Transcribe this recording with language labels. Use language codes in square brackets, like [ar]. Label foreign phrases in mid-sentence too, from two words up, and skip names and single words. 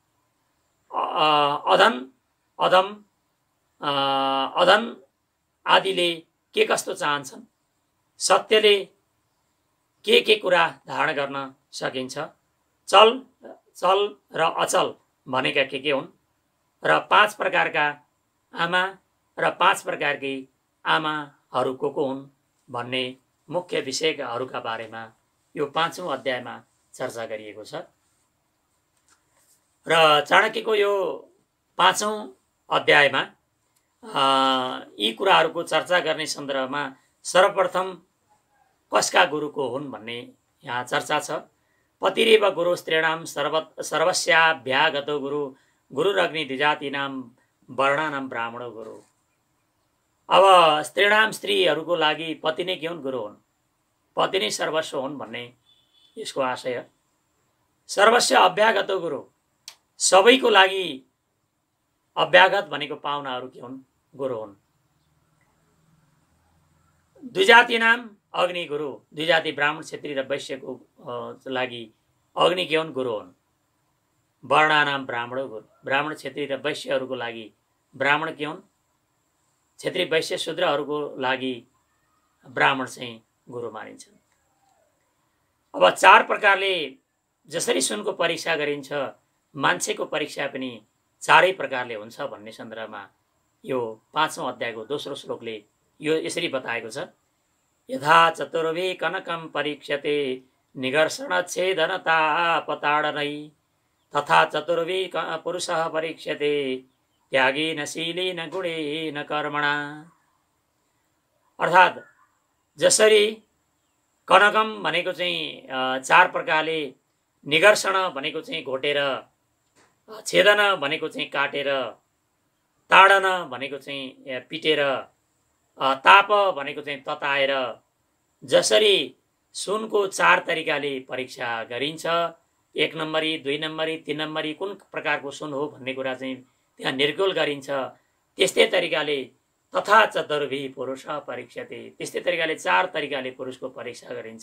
[ne] अधन आदिले के कस्तो चाहन्छन्, सत्यले के कुरा धारण गर्न सकिन्छ, चल र अचल भनेका के हुन् र 5 प्रकारका आमा र 5 प्रकारकी आमाहरू को हुन् भन्ने मुख्य विषयहरूका बारेमा यो पाँचौं अध्यायमा चर्चा गरिएको छ। र चाणक्यको यो पाँचौं अध्यायमा यी कुराहरूको चर्चा गर्ने सन्दर्भमा सर्वप्रथम कसका गुरुको हुन् भन्ने यहाँ चर्चा छ। [sa] पतिरेव गुरु स्त्रीणाम सर्वस्याभ्यागतो गुरुरग्नि द्विजातीनां वर्णानां ब्राह्मणो गुरु। [ne] अब स्त्रीणाम स्त्रीहरूको लागि पति नै के हुन्, गुरु हुन्, पति नै सर्वस्व हुन् भन्ने यसको आशय। [sa] सर्वस्व अभ्यागतो गुरु, [ne] सबैको लागि अभ्यागत भनेको पाहुनाहरू के हुन्, गुरु हुन्। [sa] द्विजातीनां अग्नि गुरु, [ne] द्विजाति ब्राह्मण क्षेत्री र वैश्यको लागि अग्नि के हुन्, गुरु हुन्। [sa] वर्णानां ब्राह्मणो गुरु, [ne] ब्राह्मण क्षेत्री र वैश्यहरूको लागि ब्राह्मण के हुन्, क्षेत्री वैश्य शूद्रहरूको लागि ब्राह्मण चाहिँ गुरु मानिन्छन्। अब 4 प्रकारले जसरी सुनको परीक्षा गरिन्छ, मान्छेको परीक्षा पनि 4 प्रकारले हुन्छ भन्ने सन्दर्भमा यो पाँचौं अध्यायको दोस्रो श्लोकले यो यसरी बताएको छ। [sa] यथा चतुर्भि कनकम परीक्षते निगर्षणच्छेदनतापताडनै तथा चतुर्भि पुरुषः परीक्षते त्यागेन शीलेन गुणेन कर्मणा। [ne] अर्थात् जसरी कनकम भनेको चाहिँ 4 प्रकारले, निगर्षण भनेको चाहिँ घोटेर, छेदन भनेको चाहिँ काटेर, ताडन भनेको चाहिँ पिटेर, ताप भनेको चाहिँ तताएर जसरी सुनको 4 तरिकाले परीक्षा गरिन्छ, 1 नम्बरी, 2 नम्बरी, 3 नम्बरी कुन प्रकारको सुन हो भन्ने कुरा चाहिँ त्यहाँ निर्गोल गरिन्छ, त्यस्तै तरिकाले [sa] तथा चतुर्भि पुरुष परीक्षते, [ne] त्यस्तै तरिकाले 4 तरिकाले पुरुषको परीक्षा गरिन्छ।